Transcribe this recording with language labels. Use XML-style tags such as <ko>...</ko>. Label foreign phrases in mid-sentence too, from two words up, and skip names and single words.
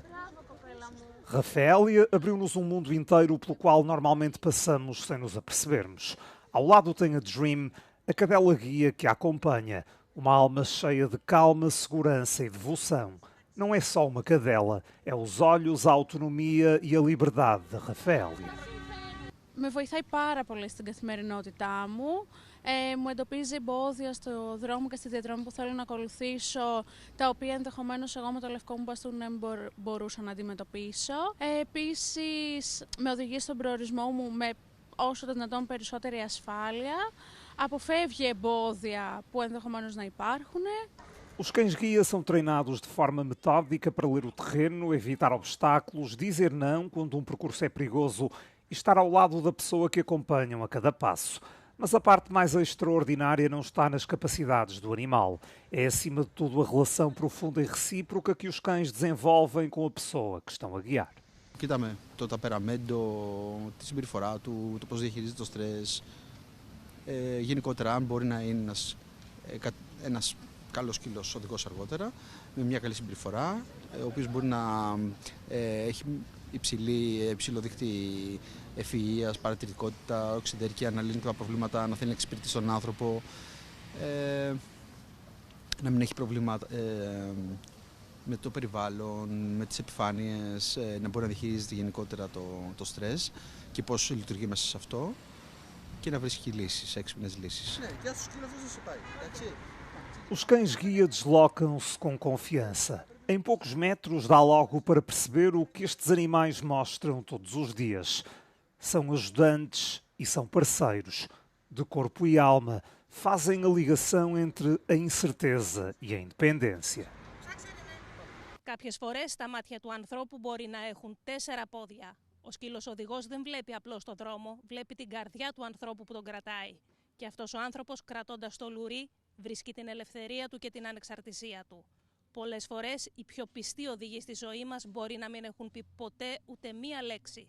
<pt>Rafaélia abriu-nos um mundo inteiro pelo qual normalmente passamos sem nos apercebermos. Ao lado tem a Dream, a cadela guia que a acompanha. Uma alma cheia de calma, segurança e devoção. Não é só uma cadela, é os olhos, a autonomia e a liberdade de Rafaélia.</pt> <el>Με βοηθάει πάρα πολύ στην καθημερινότητά μου. Μου εντοπίζει εμπόδια στο δρόμο και στη διαδρομή που θέλω να ακολουθήσω, τα οποία ενδεχομένως εγώ με το λευκό μου μπαστούνι δεν μπορούσα να αντιμετωπίσω. Επίσης, με οδηγεί στον προορισμό μου με όσο το δυνατόν περισσότερη ασφάλεια. Αποφεύγει εμπόδια που ενδεχομένως να υπάρχουν.</el> <pt>Os cães-guia são treinados de forma metódica para ler o terreno, evitar obstáculos, dizer não quando um percurso é perigoso e estar ao lado da pessoa que acompanham a cada passo. Mas a parte mais extraordinária não está nas capacidades do animal. É, acima de tudo, a relação profunda e recíproca que os cães desenvolvem com a pessoa que estão a guiar.</pt> <el>Κοίταμε το ταπεραμέντο, τη συμπεριφορά του, το πώς διαχειρίζεται το στρες. Γενικότερα, αν μπορεί να είναι ένας καλός σκύλος οδηγός αργότερα, με μια καλή συμπεριφορά, ο οποίος μπορεί να έχει υψηλό δείκτη ευφυΐας, παρατηρητικότητα, οξυδερκή, να λύνει τα προβλήματα, να θέλει να εξυπηρετήσει τον άνθρωπο, να μην έχει προβλήματα με το περιβάλλον, με τις επιφάνειες, να μπορεί να διαχειρίζεται γενικότερα το στρες και πώς λειτουργεί μέσα σε αυτό και να βρίσκει λύσεις, έξυπνες λύσεις. Ναι, και στους σκύλους δεν σε πάει, εντάξει.</el> <pt>Os cães-guia deslocam-se com confiança. Em poucos metros dá logo para perceber o que estes animais mostram todos os dias. São ajudantes e são parceiros, de corpo e alma, fazem a ligação entre a incerteza e a independência.</pt> <el>Κάποιες φορές τα μάτια του ανθρώπου μπορεί να έχουν 4 πόδια. Ο σκύλος οδηγός δεν βλέπει απλώς τον δρόμο, βλέπει την καρδιά του ανθρώπου που τον κρατάει. Και αυτός ο άνθρωπος, κρατώντας το λουρί, βρίσκει την ελευθερία του και την ανεξαρτησία του. Πολλές φορές οι πιο πιστοί οδηγοί στη ζωή μας μπορεί να μην έχουν πει ποτέ ούτε μία λέξη.</el>